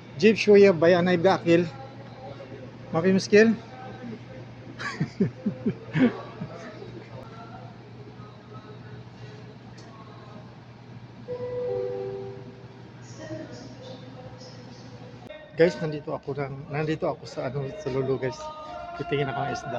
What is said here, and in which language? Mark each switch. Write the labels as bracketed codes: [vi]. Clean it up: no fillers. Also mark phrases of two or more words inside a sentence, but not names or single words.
[ar] جيب شوية باي أنا يبقى أكل. ما في مشكل. [tl] Guys, nandito ako sa sa Lulu guys. Titingin ako ng isda.